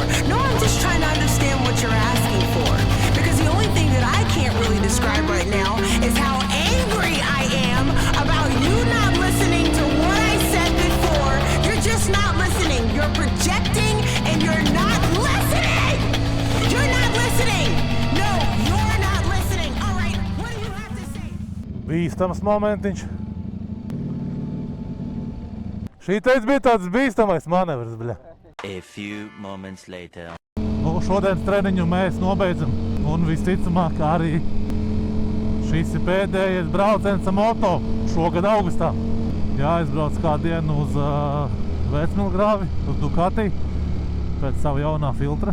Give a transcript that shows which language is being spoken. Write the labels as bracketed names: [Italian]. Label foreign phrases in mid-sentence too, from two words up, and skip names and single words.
[English] No, I'm just trying to understand what you're asking for. Because the only thing that I can't really describe right now is how angry I am about you not listening to what I said before. You're just not listening. You're projecting and you're not listening! You're not listening! No, you're not listening! Alright, what do you have to say? [Latvian] Bīstams momentiņš. Šī teica bija tāds bīstamais manevrs, bļa. [English] A few moments later. [Latvian] Šodienas treniņu mēs nobeidzam. Un visticamāk arī šis ir pēdējais brauciens ar moto šogad augustā. Jāizbrauc kādu dienu uz Vecmilgrāvi, uz Ducati, pēc savu jaunā filtra.